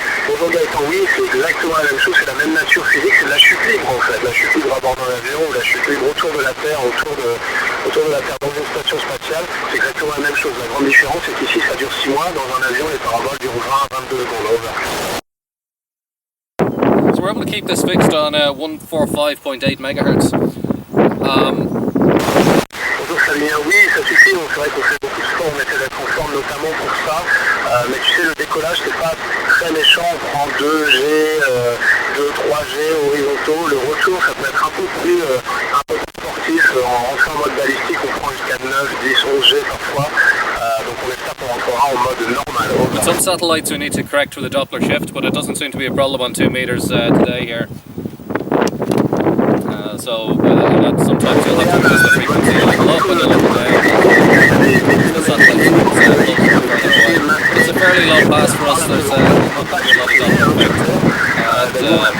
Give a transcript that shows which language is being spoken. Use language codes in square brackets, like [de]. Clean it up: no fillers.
[fr] Bonjour Gaëtan, oui, c'est exactement la même chose, c'est la même nature physique, c'est de la chute libre en fait, la chute libre à bord d'un avion ou la chute libre autour de la Terre, autour de la Terre dans une station spatiale, c'est exactement la même chose. La grande différence c'est qu'ici ça dure 6 mois, dans un avion les paraboles durent 20 à 22 secondes. [en] Over. So we're able to keep this fixed on 145.8 megahertz. [fr] Bonjour Sabine, oui ça suffit, donc c'est vrai qu'on fait beaucoup de sport, on essaie d'être en forme notamment pour ça, mais tu sais le décollage c'est pas très méchant, on prend 2G, 3G horizontaux, le retour ça peut être un peu plus sportif, en rentrant en mode balistique on prend jusqu'à 9, 10, 11G parfois, donc on espère qu'on rentrera en mode normal. [en] With some satellites we need to correct for the Doppler shift, but it doesn't seem to be a problem on 2 meters today here. Sometimes you'll have to adjust the frequency a little up and a little down. The satellite shift is a little bit further away. It's a fairly low pass for us, there's not going to be a lot of Doppler effect.